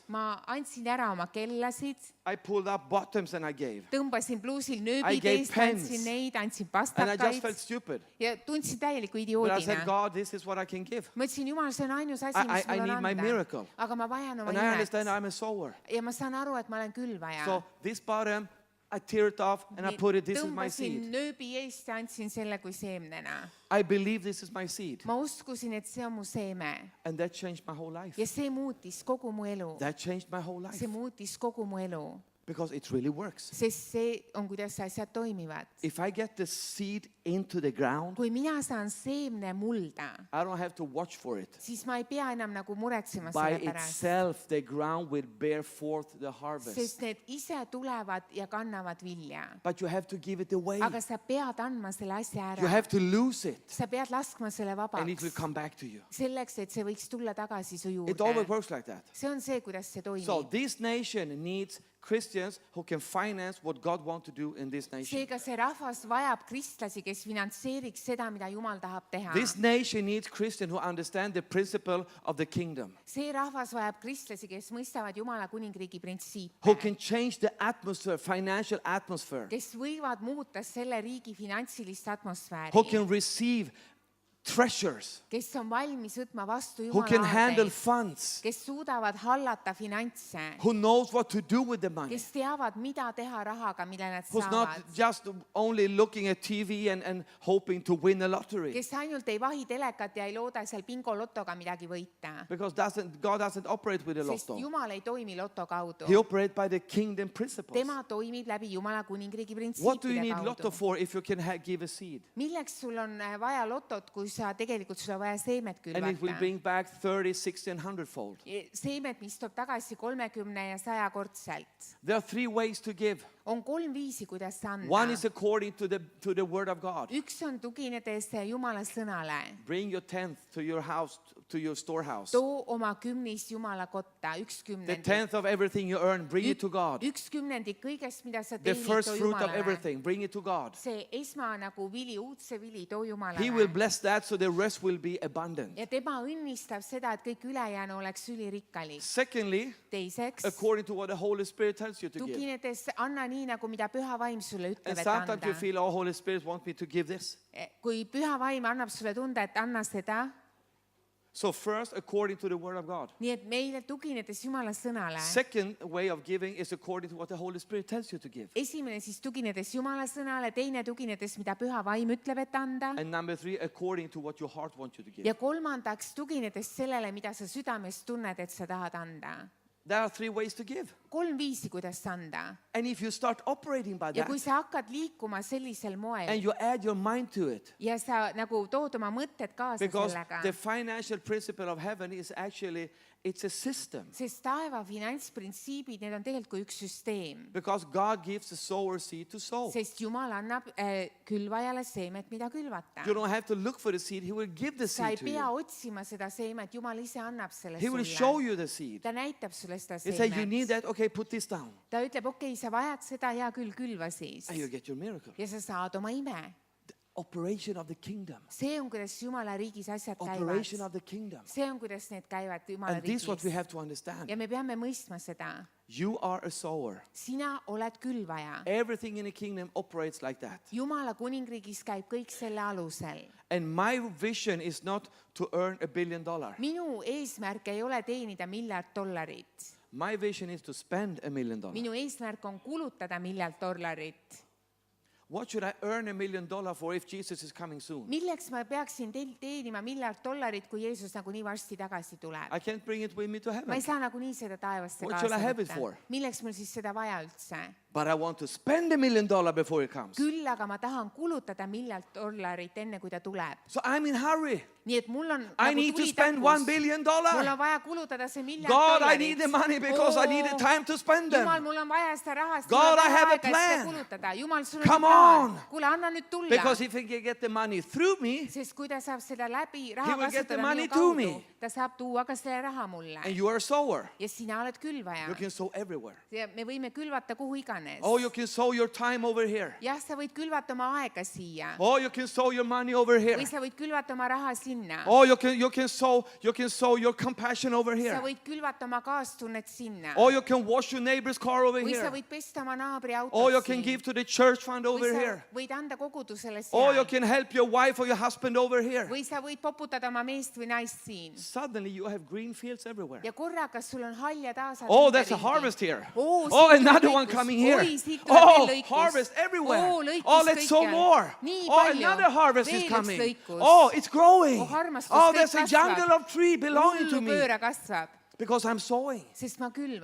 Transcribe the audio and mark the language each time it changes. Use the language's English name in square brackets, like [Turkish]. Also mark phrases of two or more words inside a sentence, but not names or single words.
[Estonian] Ma andsin ära oma kellasid, [English] I pulled up bottoms and I gave. [Estonian] tõmbasin pluusil [English] I [Estonian] nööbid [English] gave [Estonian] eest, [English] pens. [Estonian] andsin neid, andsin [English] And I just [Estonian] pastakaid [English] felt stupid. [Estonian] ja tundsin täieliku [English] But I said, [Estonian] idioodina. [English] God, this is what I can give. [Estonian] Ma ütlesin, Jumal, see on ainus asi, [English] I [Estonian] mis mul [English] need [Estonian] on [English] my [Estonian] anda. [English] miracle. [Estonian] Aga ma vajan oma [English] And I understand [Estonian] imet. [English] I'm a sower. [Estonian] Ja ma saan aru, et ma olen külvaja. [English] So this bottom, I tear it off and I put it, this is my [Estonian] Tõmbasin [English] seed. [Estonian] nööbi eest ja andsin selle kui seemnena. [English] I believe this is my seed. [Estonian] Ma uskusin, et see on mu seeme. [English] And that changed my whole life. [Estonian] Ja see muutis kogu mu elu. [English] That changed my whole life. [Estonian] See muutis kogu mu elu. [English] Because it really works. [Estonian] Sest see on, kuidas asjad toimivad. [English] If I get the seed into the ground, [Estonian] Kui mina saan seemne mulda, [English] I don't have to watch for it. [Estonian] siis ma ei pea enam nagu muretsema [English] By [Estonian] selle pärast. [English] itself, the ground will bear forth the harvest. [Estonian] Sest need ise tulevad ja kannavad vilja. [English] But you have to give it away. [Estonian] Aga sa pead andma selle asja [English] You [Estonian] ära. [English] have to lose it. [Estonian] Sa pead laskma selle [English] And it will [Estonian] vabaks. [English] come back to you. [Estonian] Selleks, et see võiks tulla tagasi su [English] It always [Estonian] juurde. [English] works like that. [Estonian] See on see, kuidas see [English] So [Estonian] toimib. [English] this nation needs Christians who can finance what God wants to do in this nation. [Estonian] Seega see rahvas vajab kristlasi, kes finantseeriks seda, mida Jumal tahab teha. [English] This nation needs Christians who understand the principle of the kingdom, [Estonian] See rahvas vajab kristlasi, kes mõistavad Jumala kuningriigi [English] who [Estonian] printsiipe, [English] can change the atmosphere, financial atmosphere, [Estonian] kes võivad muuta selle riigi finantsilist [English] who [Estonian] atmosfääri, [English] can receive treasures, [Estonian] kes on valmis võtma vastu [English] who can [Estonian] Jumala [English] handle [Estonian] aadeid, [English] funds, [Estonian] kes suudavad hallata finantse, [English] who knows what to do with the money, [Estonian] kes teavad, mida teha rahaga, mille nad [English] who's not [Estonian] saavad, [English] just only looking at TV and hoping to win a lottery. [Estonian] kes ainult ei vahi telekat ja ei looda seal bingolotoga midagi võita. [English] Because God doesn't operate with a [Estonian] Sest [English] lotto. [Estonian] Jumal ei toimi loto kaudu. [English] He operates by the kingdom principles. [Estonian] Tema toimib läbi Jumala kuningriigi [English] What do you [Estonian] printsiipide [English] need lotto [Estonian] kaudu. [English] for if you can give a seed? [Estonian] Milleks sul on vaja lotot, kui sa tegelikult sul on vaja seemet [English] And it will [Estonian] külvata? [English] bring back 30, 60 and 100 fold. [Estonian] Seemet, mis toob tagasi 30 ja 100 kordselt. [English] There are 3 ways to give. [Estonian] On 3 viisi, kuidas anda. [English] One is according to the word of God. [Estonian] Üks on tuginedes Jumala sõnale. [English] Bring your tenth to your house, to your storehouse. [Estonian] Too oma kümnis Jumala kotta, üks [English] The [Estonian] kümnendik. [English] tenth of everything you earn, bring it to God. [Estonian] Üks kümnendik kõigest, mida sa [English] The [Estonian] teenid, [English] first [Estonian] too [English] fruit of [Estonian] Jumalale. [English] everything, bring it to God. [Estonian] See nagu vili, uudse vili, too [English] He will [Estonian] Jumalale. [English] bless that so the rest will be abundant. [Estonian] Ja tema õnnistab seda, et kõik ülejäänu oleks ülirikkalik. [English] Secondly, [Estonian] Teiseks, [English] according to what the Holy Spirit tells you to give. [Estonian] tuginedes anna nii, nagu mida Püha Vaim sulle ütleb, [English] And [Estonian] et [English] sometimes you [Estonian] anda. [English] feel, oh, Holy Spirit wants me to give this. [Estonian] Kui Püha Vaim annab sulle tunda, et anna seda, [English] So first, according to the word of God. [Estonian] nii et meile tuginedes Jumala sõnale. [English] Second way of giving is according to what the Holy Spirit tells you to give. [Estonian] Esimene siis tuginedes Jumala sõnale, teine tuginedes, mida Püha Vaim ütleb, et anda. [English] And number 3, according to what your heart wants you to give. [Estonian] Ja kolmandaks tuginedes sellele, mida sa südames tunned, et sa tahad anda. [English] There are 3 ways to give. [Estonian] 3 viisi, kuidas anda. [English] And if you start operating by [Estonian] Ja [English] that, [Estonian] kui sa hakkad liikuma sellisel [English] and [Estonian] moel [English] you add your mind to it, [Estonian] ja sa nagu tood oma mõtted kaasa [English] because [Estonian] sellega, [English] the financial principle of heaven is actually, it's a system. [Estonian] sest taeva finantsprintsiibid, need on tegelikult kui üks süsteem. [English] Because God gives the sower seed to sow. [Estonian] Sest Jumal annab külvajale seemet, mida külvata. [English] You don't have to look for the seed, He will give the [Estonian] Sa ei [English] seed to [Estonian] pea [English] you. [Estonian] otsima seda seemet, Jumal ise annab selle [English] He will show [Estonian] sulle. [English] you the seed. [Estonian] Ta näitab sulle seda [English] He says, you need [Estonian] seemet. [English] that, okay, put this down. [Estonian] Ta ütleb, okei, sa vajad seda, hea küll, külva siis. [English] And you get your miracle. [Estonian] Ja sa saad oma ime. [English] The operation of the kingdom. [Estonian] See on, kuidas Jumala riigis asjad [English] Operation [Estonian] käivad. [English] of the kingdom. [Estonian] See on, kuidas need käivad Jumala [English] And this is what we [Estonian] riigis. [English] have to understand. [Estonian] Ja me peame mõistma seda. [English] You are a sower. [Estonian] Sina oled külvaja. [English] Everything in the kingdom operates like that. [Estonian] Jumala kuningriigis käib kõik selle alusel. [English] And my vision is not to earn $1 billion. [Estonian] Minu eesmärk ei ole teenida $1 miljardit. [English] My vision is to spend $1 million. [Estonian] Minu eesmärk on kulutada $1 miljardit. [English] What should I earn $1 million for if Jesus is coming soon? [Estonian] Milleks ma peaksin teenima $1 miljardit, kui Jeesus nagunii varsti tagasi tuleb? [English] I can't bring it with me to [Estonian] Ma [English] heaven. [Estonian] ei saa nagunii seda taevasse [English] What shall I [Estonian] kaasa [English] have it for? [Estonian] võtta. Milleks mul siis seda vaja üldse? [English] But I want to spend $1 million before it comes. [Estonian] Küll aga ma tahan kulutada $1 miljardit enne, kui ta tuleb. [English] So I'm in hurry. [Estonian] Nii et mul on [English] I need to spend $1 billion. [Estonian] Mul on vaja kulutada see $1 miljard. [English] God, I need the money because I need the time to spend [Estonian] Jumal, [English] them. [Estonian] mul on vaja seda raha, sest [English] God, [Estonian] mul on [English] I have a [Estonian] vaja aega, et seda [English] plan. [Estonian] kulutada. Jumal, sul [English] Come [Estonian] on plaan. [English] on. [Estonian] Kuule, anna nüüd tulla. [English] Because if he can get the money through me, [Estonian] Sest kui ta saab seda läbi [English] He [Estonian] raha [English] will get the [Estonian] kasutada [English] money [Estonian] minu [English] to [Estonian] kaudu, [English] me. [Estonian] ta saab tuua ka selle raha mulle [English] And you are a sower. [Estonian] ja sina oled külvaja [English] You can sow everywhere. [Estonian] ja me võime külvata kuhu iganes. [English] Oh, you can sow your time over here. [Estonian] jah, sa võid külvata oma aega siia [English] Oh, you can sow your money over here. [Estonian] või sa võid külvata oma raha sinna. [English] Oh, you can sow your compassion over [Estonian] sa [English] here. [Estonian] võid külvata oma kaastunnet sinna [English] Oh, you can wash your neighbor's car over [Estonian] või sa [English] here. [Estonian] võid pesta oma naabri [English] Oh, you [Estonian] autot [English] can [Estonian] siin [English] give to the church fund [Estonian] või [English] over [Estonian] sa [English] here. [Estonian] võid anda kogudusele [English] Oh, you [Estonian] seal [English] can help your wife or your husband over here. [Estonian] või sa võid poputada oma meest või naist siin [English] Suddenly you have green fields everywhere. [Estonian] ja korraga sul on haljad aasad. [English] Oh, there's a harvest here. Oh, Oh, another one coming here. Oh, harvest everywhere. Oh, let's sow more. Oh, another harvest is coming. Oh, it's growing. Oh, there's a jungle of tree belonging to me. [Estonian] pööra kasvab, [English] Because I'm sowing. [Estonian] sest ma külvan.